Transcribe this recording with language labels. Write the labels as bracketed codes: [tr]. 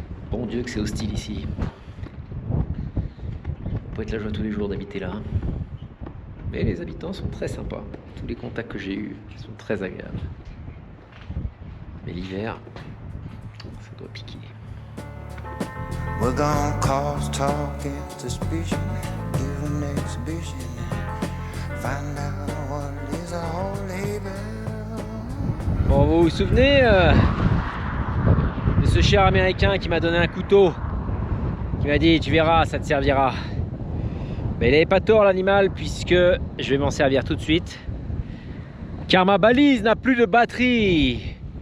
[fr] Bon Dieu que c'est hostile ici. Ça peut être la joie tous les jours d'habiter là. Mais les habitants sont très sympas. Tous les contacts que j'ai eus sont très agréables. Mais l'hiver, ça doit piquer. [en] We're gonna cause talk and suspicion, give an exhibition, find out what it is all about. [fr] Bon, vous vous souvenez de ce cher américain qui m'a donné un couteau, qui m'a dit tu verras, ça te servira. Mais il n'avait pas tort l'animal, puisque je vais m'en servir tout de suite, car ma balise n'a plus de batterie.